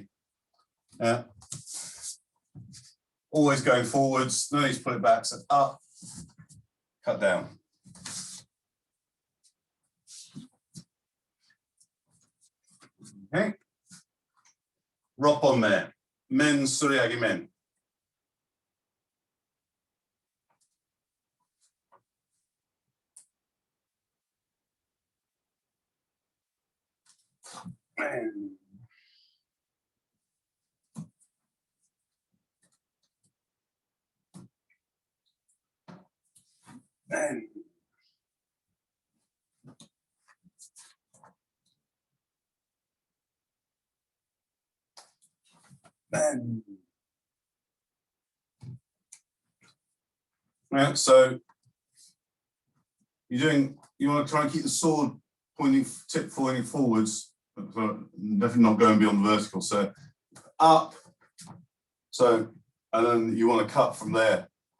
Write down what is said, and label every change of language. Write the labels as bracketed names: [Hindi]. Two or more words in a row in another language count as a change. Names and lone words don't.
[English] Yeah. Always going forwards, no need to put it back, so up, cut down. Okay. Rop on there. [Japanese] Men Suriagi men. Men. Men. Men. [English] Yeah, so you want to try and keep the sword tip pointing forwards, but definitely not going beyond the vertical. So up, so, and then you want to cut from there.